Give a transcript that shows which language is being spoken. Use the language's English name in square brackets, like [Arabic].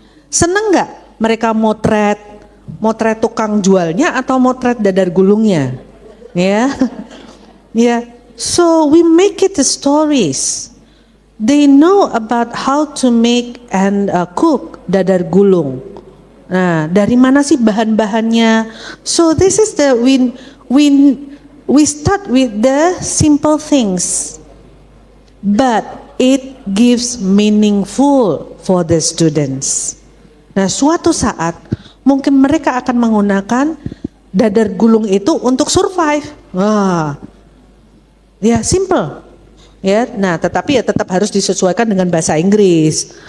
[Indonesian] Seneng nggak mereka motret tukang jualnya atau motret dadar gulungnya? [English] Ya, ya. So we make it the stories. They know about how to make and cook dadar gulung. [Indonesian] Nah, dari mana sih bahan-bahannya? [English] So this is the we start with the simple things, but it gives meaningful for the students. [Indonesian] Nah, suatu saat mungkin mereka akan menggunakan dadar gulung itu untuk survive. Wah, ya simple. Ya, nah tetapi ya tetap harus disesuaikan dengan bahasa Inggris.